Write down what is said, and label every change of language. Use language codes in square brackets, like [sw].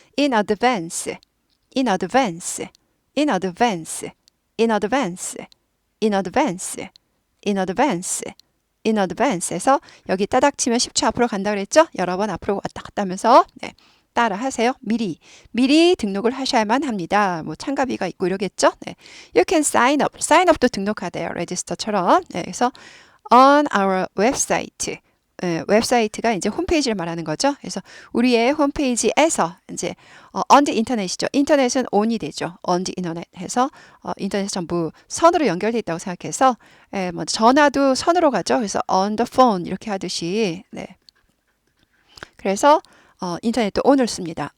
[en] In advance. In advance. In advance. In advance. In advance. In advance. [ko] In advance에서 여기 따닥 치면 10초 앞으로 간다 그랬죠? 여러 번 앞으로 왔다 갔다 하면서 따라 하세요. 미리 등록을 하셔야만 합니다. 뭐 참가비가 있고 이러겠죠. [en] You can sign up. [ko] sign up도 등록하대요. register처럼. [en] 그래서 on our website. [ko] 웹사이트가 이제 홈페이지를 말하는 거죠. 그래서 우리의 홈페이지에서 이제 [en] on the internet [ko] 이죠. 인터넷은 on이 되죠. [en] on the internet [ko] 해서 인터넷 전부 선으로 연결돼 있다고 생각해서 뭐 전화도 선으로 가죠. 그래서 [en] on the phone [ko] 이렇게 하듯이 그래서 인터넷도 on을 씁니다.